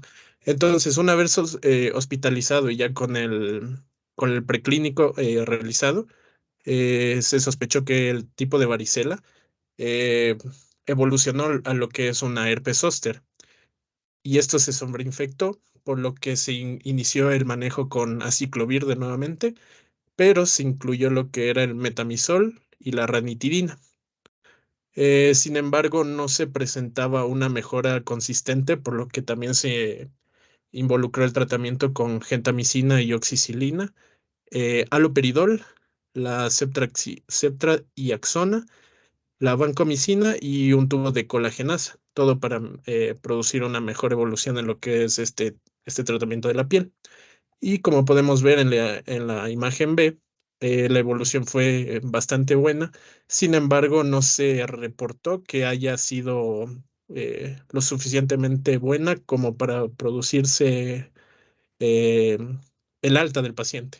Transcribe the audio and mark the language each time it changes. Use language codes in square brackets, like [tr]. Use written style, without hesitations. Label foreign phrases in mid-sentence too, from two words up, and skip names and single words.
[es] Entonces, una vez hospitalizado y ya con el preclínico realizado, se sospechó que el tipo de varicela eh, evolucionó a lo que es una herpes zóster, y esto se sobreinfectó, por lo que se inició el manejo con aciclovir de nuevamente, pero se incluyó lo que era el metamizol y la ranitidina. Sin embargo, no se presentaba una mejora consistente, por lo que también se involucró el tratamiento con gentamicina y oxicilina, haloperidol, la ceftriaxona, la vancomicina y un tubo de colagenasa, todo para producir una mejor evolución en lo que es este tratamiento de la piel. Y como podemos ver en la imagen B, la evolución fue bastante buena. Sin embargo, no se reportó que haya sido lo suficientemente buena como para producirse eh, el alta del paciente.